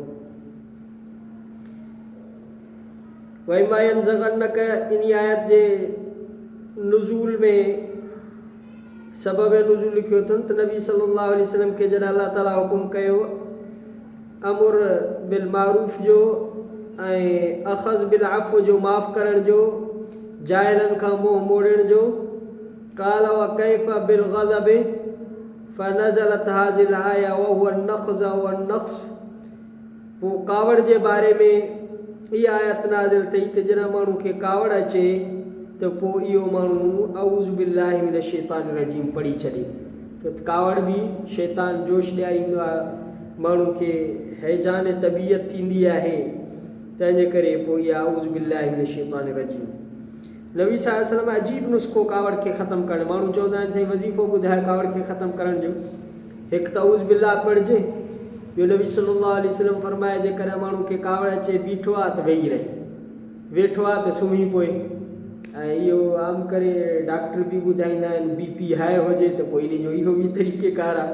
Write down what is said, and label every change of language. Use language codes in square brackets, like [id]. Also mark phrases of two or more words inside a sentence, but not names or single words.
[ar] وإما ينزغنك [sd] इन आयत जे नुज़ूल में सबब नुज़ूल लिखियो अथनि त नबी [ar] صلى الله عليه وسلم [sd] खे जॾहिं अलाह ताला हुकुम कयो [ar] الأمر بالمعروف [sd] जो ऐं [ar] أخذ بالعفو [sd] जो, माफ़ करण जो, जाहिलनि खां मुंहुं मोड़ण जो, [ar] قال وكيف بالغضب فنزلت هذه الآية وهو نخز ونقص. [sd] पोइ कावड़ जे बारे में इहा आयत नाज़िल थी त जॾहिं माण्हू खे कावड़ अचे त पोइ इहो माण्हू [ar] أعوذ بالله من الشيطان الرجيم [sd] पढ़ी छॾे। त कावड़ बि शैतान जोश ॾियारींदो आहे, माण्हू खे हैजान तबीयत थींदी आहे, तंहिंजे करे पोइ इहा [ar] أعوذ بالله من الشيطان الرجيم. [sd] नबी [ar] صلى الله عليه وسلم [sd] अजीब नुस्ख़ो कावड़ खे ख़तमु करणु। माण्हू चवंदा आहिनि साईं वज़ीफ़ो ॿुधाए कावड़ खे ख़तमु करण जो। हिकु त [ar] أعوذ بالله [sd] पढ़िजे, ॿियो नबी [ar] صلى الله عليه وسلم [sd] फरमाए जेकॾहिं माण्हू खे कावड़ अचे बीठो आहे त वेही रहे, वेठो आहे त सुम्ही पए। ऐं इहो आम करे डॉक्टर बि ॿुधाईंदा आहिनि [en] BP high [sd] हुजे त पोइ इन जो इहो बि तरीक़ेकार आहे।